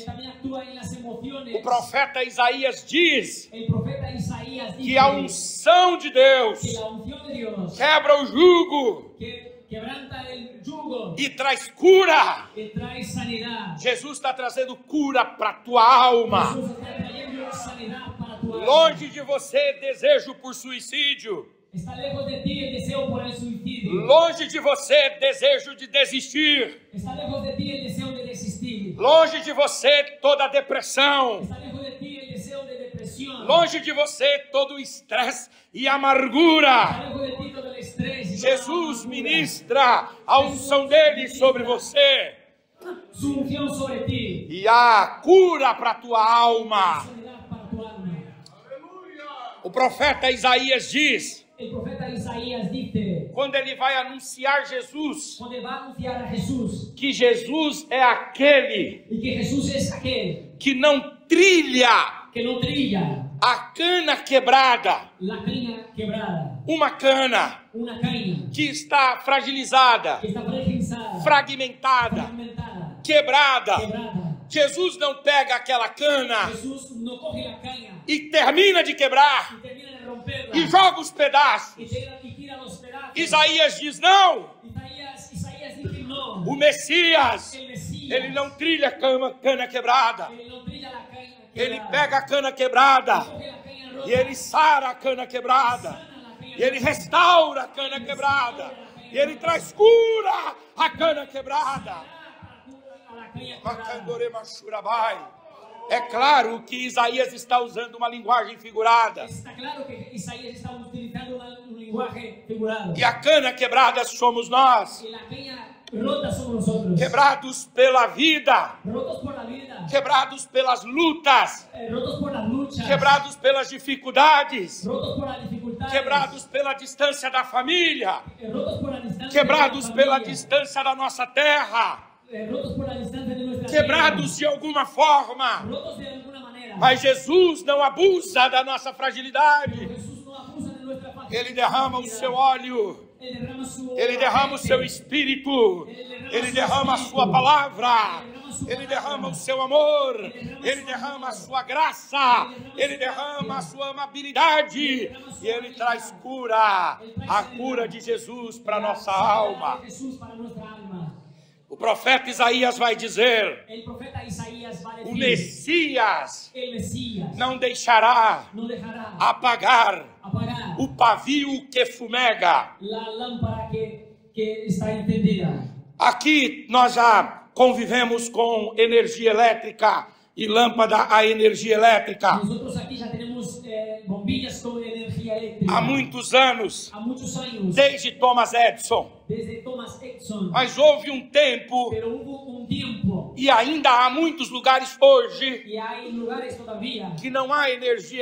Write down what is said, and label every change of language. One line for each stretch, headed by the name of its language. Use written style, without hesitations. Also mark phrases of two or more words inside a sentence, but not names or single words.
Portuguese: O profeta Isaías diz que a unção de Deus quebra o jugo e traz cura. Jesus está trazendo cura para a tua alma. Longe de você desejo por suicídio.
Spanish: Está lejos de ti el deseo por el suicidio.
Portuguese: Longe de você desejo de desistir.
Spanish: Está lejos de ti el deseo de desistir.
Portuguese: Longe de você toda depressão.
Spanish: Está lejos de ti el deseo de depresión.
Portuguese: Longe de você todo o estresse e amargura.
Spanish: Está lejos de ti todo el estrés y Jesus toda la
Portuguese: ministra a unção dele sobre você.
Spanish: su unción sobre ti.
Portuguese: E a cura para a tua alma.
Spanish: Sanidad para tu alma.
Portuguese: O profeta Isaías diz,
Spanish: El profeta Isaías dice,
Portuguese: quando ele vai anunciar Jesus,
Spanish: cuando él va a anunciar a Jesús,
Portuguese: que Jesus é aquele
Spanish: y que Jesús es aquel
Portuguese: que não trilha
Spanish: que no trilla
Portuguese: a cana quebrada.
Spanish: la caña quebrada,
Portuguese: Uma cana
Spanish: una caña
Portuguese: que está fragilizada,
Spanish: que está fragilizada,
Portuguese: fragmentada,
Spanish: fragmentada,
Portuguese: quebrada.
Spanish: quebrada.
Portuguese: Jesus não pega aquela cana
Spanish: Jesús no coge la caña
Portuguese: e termina de quebrar
Spanish: y termina de romperla
Portuguese: e joga os pedaços.
Spanish: y tira los pedazos.
Portuguese: Isaías diz, não,
Spanish: Isaías dice no.
Portuguese: o Messias,
Spanish: El Mesías,
Portuguese: ele não trilha cana quebrada.
Spanish: él no trilla la caña
Portuguese: Ele
Spanish: quebrada.
Portuguese: pega a cana quebrada
Spanish: Coge la caña rota,
Portuguese: e ele sara a cana quebrada.
Spanish: sana la caña
Portuguese: E ele
Spanish: rota,
Portuguese: restaura a cana quebrada. E ele traz cura à cana quebrada.
Spanish: a la caña quebrada. Macandore Machurabai.
Portuguese: É claro que Isaías está usando uma linguagem figurada.
Spanish: Está claro que Isaías está utilizando un lenguaje figurado.
Portuguese: E a cana quebrada somos nós.
Spanish: Y la caña rota somos nosotros.
Portuguese: Quebrados pela vida.
Spanish: Rotos por la vida.
Portuguese: Quebrados pelas lutas.
Spanish: Rotos por las luchas.
Portuguese: Quebrados pelas dificuldades.
Spanish: Rotos por las dificultades.
Portuguese: Quebrados pela distância da família.
Spanish: Rotos por la distancia.
Portuguese: Quebrados
Spanish: de la
Portuguese: pela
Spanish: familia.
Portuguese: distância da nossa terra.
Spanish: Rotos por la distancia de nuestra
Portuguese: Quebrados de alguma forma.
Spanish: tierra. Rotos de alguna manera.
Portuguese: Mas Jesus não abusa da nossa fragilidade.
Spanish: Jesús no abusa de nuestra fragilidad.
Portuguese: Ele derrama o seu óleo.
Spanish: Él derrama su
Portuguese: Ele derrama o seu
Spanish: aceite.
Portuguese: espírito. Ele derrama a sua palavra. Ele derrama o seu amor. Ele derrama a sua graça. Ele derrama a sua amabilidade. E ele traz cura. A cura de Jesus para nossa alma.
Spanish: Jesús para nuestra alma.
Portuguese: O profeta Isaías vai dizer:
Spanish: El profeta Isaías va a
Portuguese: o
Spanish: decir,
Portuguese: Messias
Spanish: el Mesías
Portuguese: não deixará
Spanish: no dejará
Portuguese: apagar
Spanish: apagar
Portuguese: o pavio que fumega.
Spanish: la lámpara que está encendida.
Portuguese: Aqui nós já convivemos com energia elétrica e lâmpada a energia elétrica
Spanish: Nosotros aquí ya tenemos bombillas con energía eléctrica.
Portuguese: há muitos anos,
Spanish: Há muchos años,
Portuguese: desde Thomas Edison.
Spanish: desde Thomas Edison.
Portuguese: Mas houve um tempo,
Spanish: Pero hubo un tiempo,
Portuguese: e ainda há muitos lugares hoje,
Spanish: y hay lugares todavía,
Portuguese: que não há energia